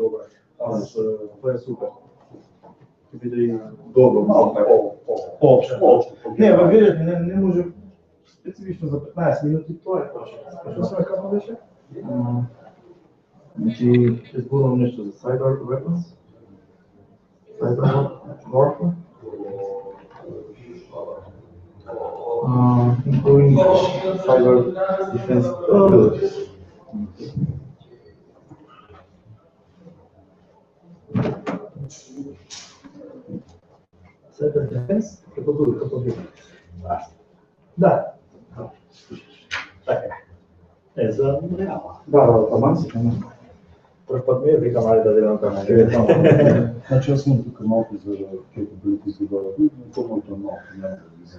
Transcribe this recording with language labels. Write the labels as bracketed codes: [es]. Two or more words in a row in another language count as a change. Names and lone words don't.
[mk] Аз тоа е супер. Ќе биде и добро, малко поопшто. Не, видите, не може специфично за 15 минути, тоа е тоа. Што се како беше? Значи, ќе зборувам нешто за [en] cyber weapons, cyber warfare. Including cyber defense capabilities. Cyber defense capabilities. [mk] Да. Така е. За реално. Да, таман си. [bg] Пръв път ми е викам, айде да видам как ще видам. Значи аз съм тук малко за capabilities и по-моето малко няма да влизам.